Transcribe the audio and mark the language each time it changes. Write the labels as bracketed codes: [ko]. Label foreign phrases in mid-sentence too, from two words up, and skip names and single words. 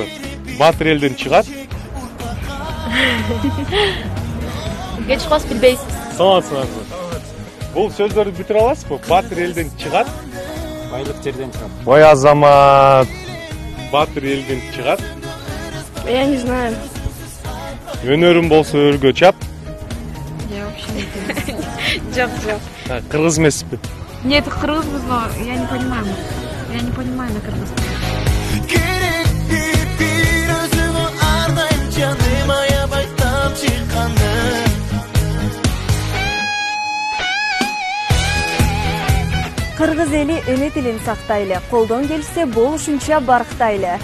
[ky] Батыр элден чыгат. Эмне чыгат билбейсиз. Саламатсызбы? Бул сөздөрдү бүтүрө аласызбы? Батыр элден чыгат. Байлык жерден чыгат. Ой азамат. Батыр элден чыгат. [ru] Я не знаю. [ky] Өнөрүм болсо өргө чап. [ru] Я вообще не знаю. [ky] Жок. Кыргыз эмеспи? [ru] Нет, кыргызбыз, но я не понимаю. Я не понимаю на кыргызском. [ky] Кыргыз эли эне тилин сактайлы, колдон келсе болушунча барктайлы.